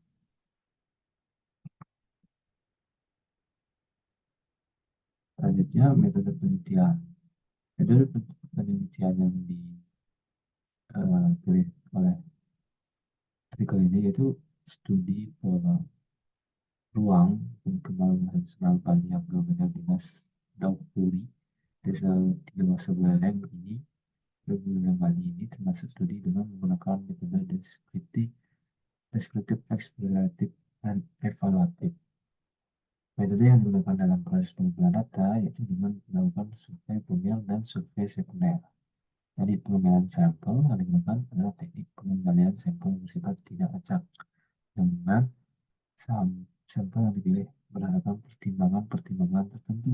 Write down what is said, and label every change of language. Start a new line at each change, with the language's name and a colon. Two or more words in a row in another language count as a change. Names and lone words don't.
Indonesian: Selanjutnya, metode penelitian. Metode penelitian yang dipilih oleh artikel ini yaitu studi pola ruang pemukiman tradisional Bali yang Banjar Dinas Daupuri, Desa Tiga Masa Buleleng ini, Buleleng Bali ini termasuk studi dengan menggunakan metode deskriptif, eksploratif, dan evaluatif. Metode yang digunakan dalam proses pengumpulan data yaitu dengan melakukan survei primer dan survei sekunder. Dari pengambilan sampel yang digunakan adalah teknik pengembalian sampel bersifat tidak acak, dengan sampel yang dipilih berdasarkan pertimbangan-pertimbangan tertentu.